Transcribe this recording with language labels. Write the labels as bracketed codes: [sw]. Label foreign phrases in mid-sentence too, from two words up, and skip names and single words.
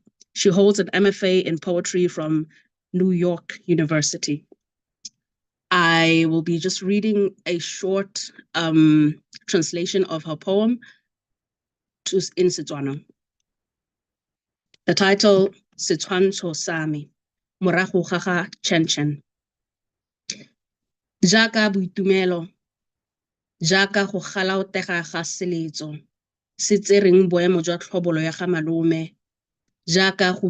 [en] She holds an MFA in poetry from New York University. I will be just reading a short translation of her poem in Setswana. The title, [tn] Setshwantsho sa me, morago ga ga Chen. Jaaka boitumelo, jaaka go galaotega ga seletso, se tsereng boemo jwa tlhobolo ya ga malome, jaaka go